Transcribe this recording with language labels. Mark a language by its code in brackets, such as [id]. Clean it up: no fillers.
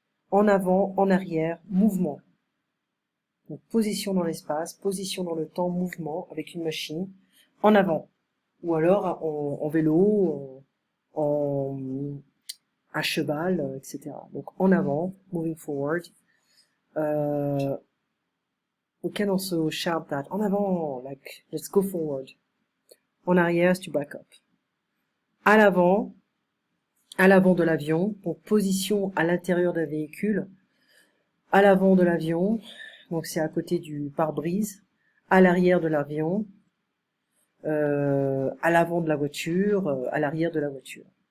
[fr] En avant, en arrière, mouvement. Donc position dans l'espace, position dans le temps, mouvement avec une machine. En avant. Ou alors en vélo, en, à cheval, etc. Donc en avant, [en] moving forward. We can also shout that en avant, like let's go forward. En arrière, to back up. [fr] À l'avant de l'avion, donc position à l'intérieur d'un véhicule. À l'avant de l'avion, donc c'est à côté du pare-brise. À l'arrière de l'avion, à l'avant de la voiture, à l'arrière de la voiture.